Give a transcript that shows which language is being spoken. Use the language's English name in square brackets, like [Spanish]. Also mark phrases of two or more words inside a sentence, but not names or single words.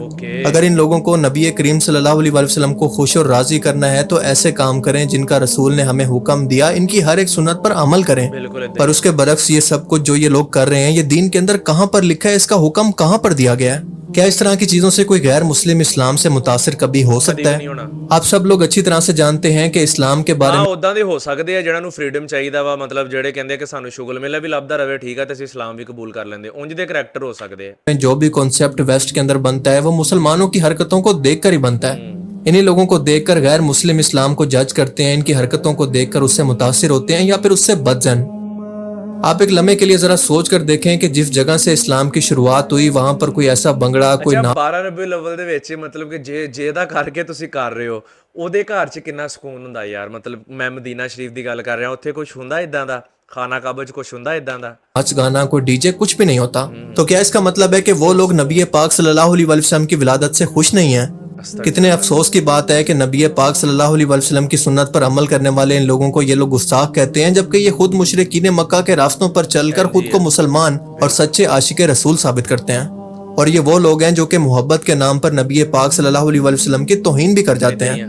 [Urdu] اگر ان لوگوں کو نبی کریم [Arabic] صلی اللہ علیہ وسلم [Urdu] کو خوش اور راضی کرنا ہے تو ایسے کام کریں جن کا رسول نے ہمیں حکم دیا، ان کی ہر ایک سنت پر عمل کریں۔ پر اس کے برعکس یہ سب کچھ جو یہ لوگ کر رہے ہیں، یہ دین کے اندر کہاں پر لکھا ہے، اس کا حکم کہاں پر دیا گیا ہے؟ کیا اس طرح کی چیزوں سے کوئی غیر مسلم اسلام سے متاثر کبھی ہو سکتا ہے؟ آپ سب لوگ اچھی طرح سے جانتے ہیں کہ اسلام کے بارے میں [Punjabi] ਉਦਾਂ ਦੇ ਹੋ ਸਕਦੇ ਆ ਜਿਹਨਾਂ ਨੂੰ ਫਰੀडम ਚਾਹੀਦਾ ਵਾ, ਮਤਲਬ ਜਿਹੜੇ ਕਹਿੰਦੇ ਕਿ ਸਾਨੂੰ ਸ਼ੁਗਲ ਮੇਲਾ ਵੀ ਲੱਭਦਾ ਰਵੇ, ਠੀਕ ਆ, ਤੇ ਅਸੀਂ ਇਸਲਾਮ ਵੀ ਕਬੂਲ ਕਰ ਲੈਂਦੇ, ਉਂਝ ਦੇ ਕਰੈਕਟਰ ਹੋ ਸਕਦੇ ਆ। [Urdu] جو بھی کانسیپٹ ویسٹ کے اندر بنتا ہے وہ مسلمانوں کی حرکتوں کو دیکھ کر ہی بنتا ہے۔ انہی لوگوں کو دیکھ کر غیر مسلم اسلام کو جج کرتے ہیں، ان کی حرکتوں کو دیکھ کر اس سے متاثر ہوتے ہیں یا پھر اس سے بد زن۔ آپ ایک لمحے کے لیے ذرا سوچ کر دیکھیں کہ جس جگہ سے اسلام کی شروعات ہوئی وہاں پر کوئی ایسا بنگڑا، کوئی [Punjabi] 12 ਰਬੀ ਅਵਲ ਦੇ ਵਿੱਚ ਮਤਲਬ ਕਿ ਜੇ ਦਾ ਕਰਕੇ ਤੁਸੀਂ ਕਰ ਰਹੇ ਹੋ ਉਹਦੇ ਘਰ 'ਚ ਕਿੰਨਾ ਸਕੂਨ ਹੁੰਦਾ ਯਾਰ। ਮਤਲਬ ਮੈਂ ਮਦੀਨਾ ਸ਼ਰੀਫ ਦੀ ਗੱਲ ਕਰ ਰਿਹਾ, ਉੱਥੇ ਕੁਝ ਹੁੰਦਾ ਇਦਾਂ ਦਾ, ਖਾਨਾ ਕਾਬਾ 'ਚ ਕੁਝ ਹੁੰਦਾ ਇਦਾਂ ਦਾ, [Urdu] ناچ گانا، کوئی ڈی جے، کچھ بھی نہیں ہوتا۔ تو کیا اس کا مطلب ہے کہ وہ لوگ نبی پاک [Arabic] صلی اللہ علیہ وسلم [Urdu] کی ولادت سے خوش نہیں ہیں؟ کتنے افسوس کی بات ہے کہ نبی پاک [Arabic] صلی اللہ علیہ وسلم [Urdu] کی سنت پر عمل کرنے والے ان لوگوں کو یہ لوگ گستاخ کہتے ہیں، جبکہ یہ خود مشرکین مکہ کے راستوں پر چل کر خود کو مسلمان اور سچے عاشق رسول ثابت کرتے ہیں، اور یہ وہ لوگ ہیں جو کہ محبت کے نام پر نبی پاک [Arabic] صلی اللہ علیہ وسلم [Urdu] کی توہین بھی کر جاتے ہیں۔